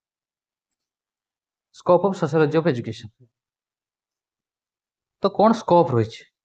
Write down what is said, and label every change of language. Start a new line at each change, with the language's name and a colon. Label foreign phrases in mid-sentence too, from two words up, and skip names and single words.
English: scope of sociology of education।
Odia: ତ କ'ଣ ସ୍କୋପ ରହିଛି?